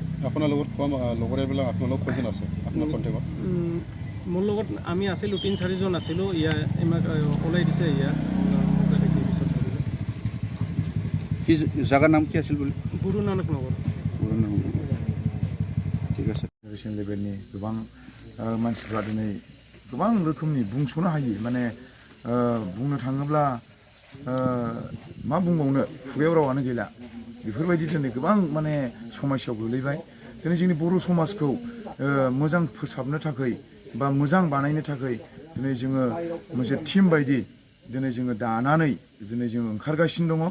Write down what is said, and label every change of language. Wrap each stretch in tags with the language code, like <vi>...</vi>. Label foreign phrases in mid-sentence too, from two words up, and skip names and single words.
<as>আপোনাৰ লগত খোৱা লগৰীয়াবিলাক আপোনাৰ লগত কেইজন আছে আপোনাৰ কণ্টেক্টত? মোৰ লগত আমি আছিলোঁ 3-4 জন আছিলোঁ। ইমাক ওলাই দিছে দেখি পিছত ধৰিলে। কি জাগাৰ নাম কি আছিল বুলি? গুৰু নানক নগৰ। ঠিক আছে।</as> <en>national levelni</en> <brx>गोबां मानसिफ्रा दिनै गोबां रोखोमनि बुंस'नो हायि, माने बुंनो थाङोब्ला मा बुंबावनो, खुगायाव रावानो गैला। बेफोरबायदि दिनै गोबां माने समस्यायाव गोलैबाय। दिनै जोंनि बर' समाजखौ मोजां फोसाबनो थाखाय बा मोजां बानायनो थाखाय दिनै जोङो मोनसे टिम बायदि दिनै जोङो दानानै दिनै जोङो ओंखारगासिनो दङ।</brx>